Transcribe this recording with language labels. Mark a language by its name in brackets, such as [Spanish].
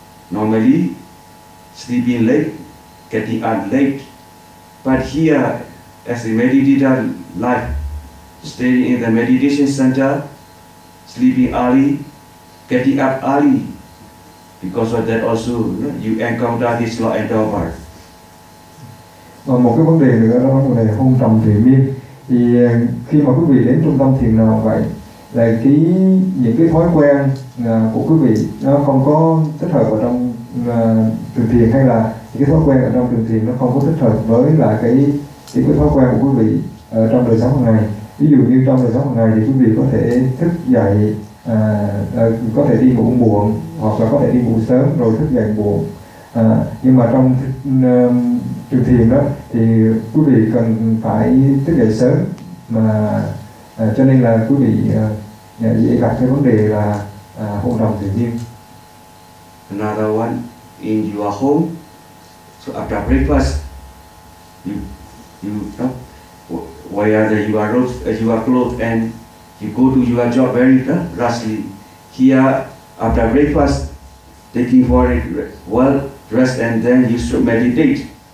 [English] Normally, sleeping late, getting up late. But here, as a meditator life, staying in the meditation center, sleeping early, getting up early. Because of that also, you encounter this sloth and torpor. [Vietnamese] Và một cái vấn đề nữa đó là vấn đề hôn trầm thuyền miên. Thì khi mà quý vị đến trung tâm thiền nào vậy, là những cái thói quen của quý vị nó không có thích hợp ở trong trường thiền, hay là những cái thói quen ở trong trường thiền nó không có thích hợp với lại cái thói quen của quý vị trong đời sống hàng ngày. Ví dụ như trong đời sống hàng ngày thì quý vị có thể thức dậy, có thể đi ngủ muộn, hoặc là có thể đi ngủ sớm rồi thức dậy muộn. Nhưng mà trong trường thiền đó thì quý vị cần phải thức dậy sớm, mà cho nên là quý vị dễ gặp cái vấn đề là hôn trầm thuyền miên. [English] Another one, in your home, so after breakfast, you wear your clothes and you go to your job very rushly. Here after breakfast, taking for it well rest and then you should meditate.